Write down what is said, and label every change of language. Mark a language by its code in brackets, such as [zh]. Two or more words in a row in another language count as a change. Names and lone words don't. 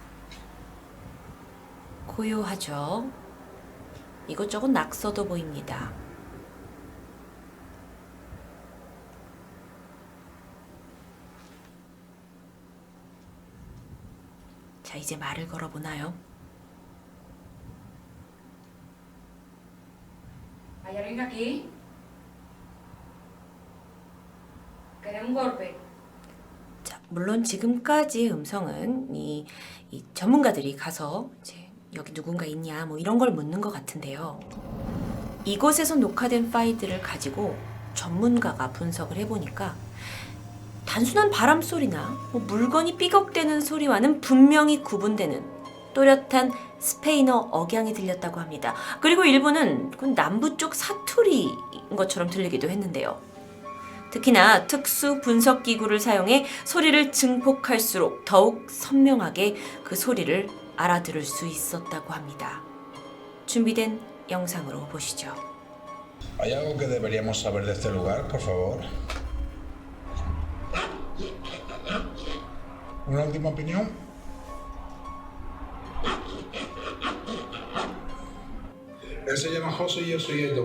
[ko] 고요하죠? 이것저것 낙서도 보입니다. 자, 이제 말을 걸어보나요? [es] ¿Hay alguien aquí? Queremos un golpe. [ko] 자, 물론 지금까지의 음성은 이 전문가들이 가서 이제 여기 누군가 있냐 뭐 이런 걸 묻는 것 같은데요. 이곳에서 녹화된 파일들을 가지고 전문가가 분석을 해보니까 단순한 바람 소리나 물건이 삐걱대는 소리와는 분명히 구분되는 또렷한 스페인어 억양이 들렸다고 합니다. 그리고 일부는 남부 쪽 사투리인 것처럼 들리기도 했는데요. 특히나 특수 분석 기구를 사용해 소리를 증폭할수록 더욱 선명하게 그 소리를 알아들을 수 있었다고 합니다. 준비된 영상으로 보시죠. [es] ¿Hay algo que deberíamos saber de este lugar, por favor? ¿Una última opinión? Él se llama José y yo soy Edo.